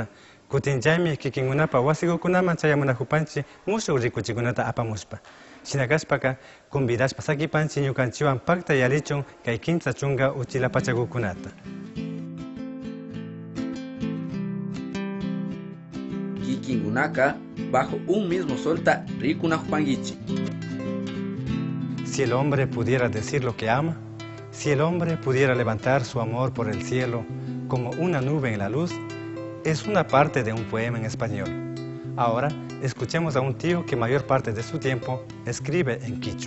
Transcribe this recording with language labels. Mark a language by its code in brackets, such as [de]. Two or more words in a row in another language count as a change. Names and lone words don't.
[qu] Kutinchaymi kikinkunapa wasikukunaman chayamunahupanchik mushuk rikuchikunata apamushpa. Shinakashpaka, convidashpa sakipanchik ñukanchiwan pakta yalichun kay kimsa chunka uchilapachakukunata. Kikinkunaka [es] bajo un mismo [qu] solta rikunahupankichik. [es] Si el hombre pudiera decir lo que ama, si el hombre pudiera levantar su amor por el cielo como una nube en la luz, es una parte de un poema en español. Ahora, escuchemos a un tío que mayor parte de su tiempo escribe en quichua.